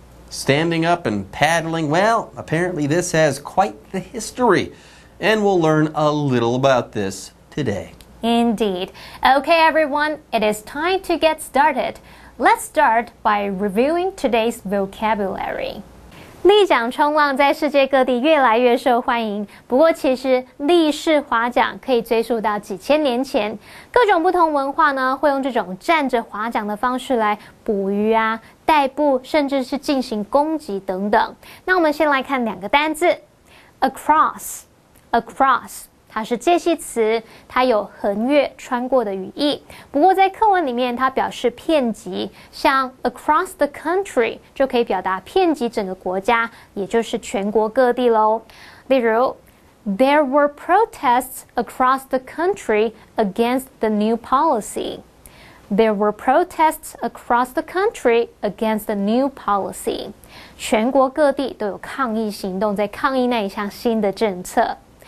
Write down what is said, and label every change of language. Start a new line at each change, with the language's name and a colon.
English: Standing up and paddling, well, apparently this has quite the history. And we'll learn a little about this today. Indeed. Okay, everyone, it is time to get started. Let's start by reviewing today's vocabulary.
Chinese: 立桨冲浪在世界各地越来越受欢迎，不过其实立式划桨可以追溯到几千年前，各种不同文化呢会用这种站着划桨的方式来捕鱼啊、逮捕，甚至是进行攻击等等。那我们先来看两个单字 ，across。它是介系词，它有横越、穿过的语义。不过在课文里面，它表示遍及，像
English: across the country
Chinese: 就可以表达遍及整个国家，也就是全国各地咯。例如
English: ，There were protests across the country against the new policy. There were protests across the country against the new policy.
Chinese: 全国各地都有抗议行动，在抗议那一项新的政策。